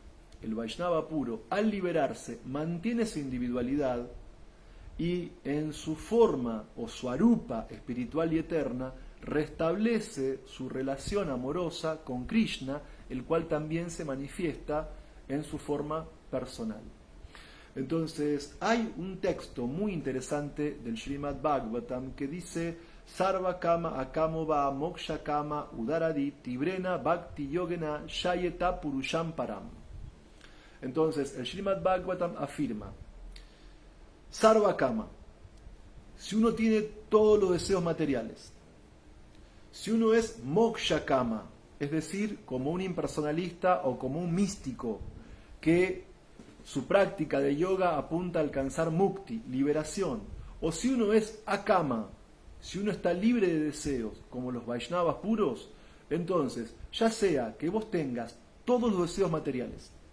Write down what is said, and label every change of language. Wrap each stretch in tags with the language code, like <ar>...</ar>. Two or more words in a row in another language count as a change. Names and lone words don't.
<es>al liberarse, mantiene su individualidad y en su forma o su arupa espiritual y eterna restablece su relación amorosa con Krishna, el cual también se manifiesta en su forma personal. Entonces, hay un texto muy interesante del Srimad Bhagavatam que dice:</es> <sa>सर्व काम अकामो वा मोक्ष काम उदारधीः तीव्रेण भक्ति योगेन यजेत पुरुषं परम्.</sa> <es>Entonces, el Srimad Bhagavatam afirma:</es> <sa>सर्व काम,</sa> <es>si uno tiene todos los deseos materiales, si uno es</es> <sa>मोक्ष काम,</sa> <es>es decir, como un impersonalista o como un místico que su práctica de yoga apunta a alcanzar mukti, liberación, o si uno es akama, si uno está libre de deseos, como los Vaishnavas puros, entonces, ya sea que vos tengas todos los deseos materiales,</es>